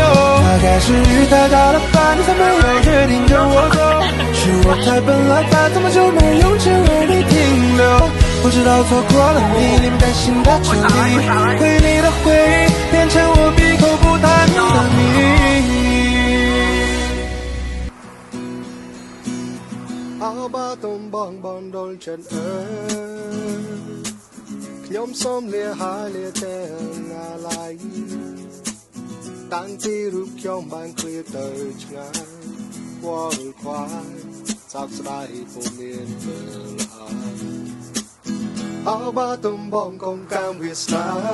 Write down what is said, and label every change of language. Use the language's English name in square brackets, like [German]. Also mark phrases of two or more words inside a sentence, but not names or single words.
[Chinese] 大概是雨太大了吧，你才没有决定跟我走。是我太笨了吧，怎么就没勇气为你停留？我知道错过了你，连带心的彻底，回你的回忆变成我闭口不谈的秘密。 [Khmer] អបាទំបងបងដុលចិត្តអើខ្ញុំសូមលាហើយលាតែងាឡៃតាំងពីរូបខ្ញុំបានឃ្លាតទៅឆ្ងាយវល់ខ្វាយសោកស្ដាយពុំមានពេលអើអោបាទំបងកុំកាមវាសនា